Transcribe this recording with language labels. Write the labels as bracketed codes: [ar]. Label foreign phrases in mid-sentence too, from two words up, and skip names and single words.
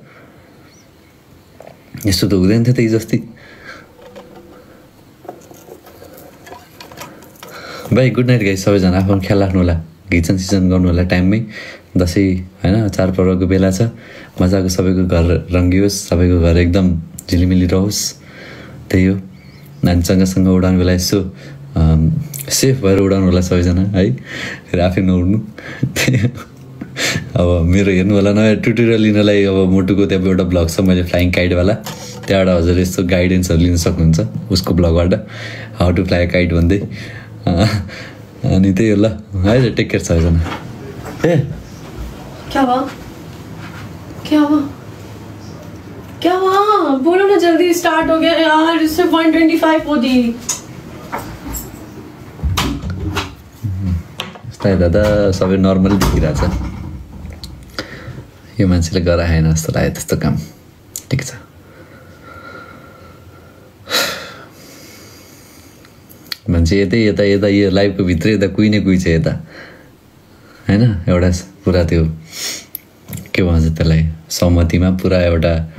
[ne] यस्तो त हुँदैन थियो त हिजोअस्ति भाइ [en] good night guys [ne] सबैजना आफ्नो ख्याल राख्नु होला घिचन सिचन गर्नु होला टाइममै दसैँ होइन चाडपर्वको बेला छ मजाको सबैको घर रङ्गियोस् सबैको घर एकदम झिलिमिली रहोस् त्यही हो नानीसँगसँग उडाउने बेला यसो सेफ भएर उडाउनु होला सबैजना है फेरि आफै नउड्नु अब मेरो हेर्नु होला नयाँ ट्युटोरियल लिनलाई अब मोटुको त्यहाँ एउटा ब्लग छ मैले फ्लाइङ काइटवाला त्यहाँबाट हजुर यस्तो गाइडेन्सहरू लिन सक्नुहुन्छ उसको ब्लगबाट [en] how to fly kite [ne] भन्दै अनि त्यही हो ल है [en] take care [ne] सबैजना ए [hi] क्या हुआ बोलो ना जल्दी स्टार्ट हो गया यार इससे 125 हो दी [ne] दादा सबै नर्मल देखिरहेछ यो मान्छेले गराएन जस्तो लाग्यो त्यस्तो काम ठिक छ मान्छे यता यो लाइभको भित्र यता कोही न कोही छ यता होइन एउटा पुरा त्यो के भन्छ त्यसलाई सहमतिमा पुरा एउटा